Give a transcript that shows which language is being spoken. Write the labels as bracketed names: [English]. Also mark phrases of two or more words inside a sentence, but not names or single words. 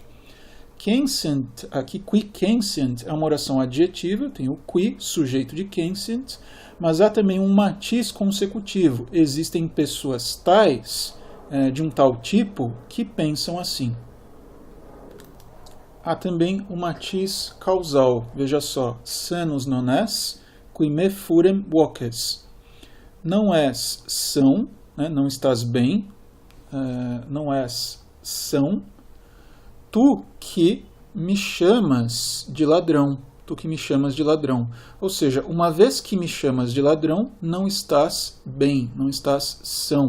[Portuguese] Censent, aqui [Latin] qui censent [Portuguese] é uma oração adjetiva, tem o qui, sujeito de censent, mas há também um matiz consecutivo. Existem pessoas tais, de um tal tipo, que pensam assim. Há também o matiz causal. Veja só, [Latin] sanus non es, qui me furem voces. [Portuguese] Não és são, né, não estás bem, não és são, tu que me chamas de ladrão. Tu que me chamas de ladrão. Ou seja, uma vez que me chamas de ladrão, não estás bem, não estás são.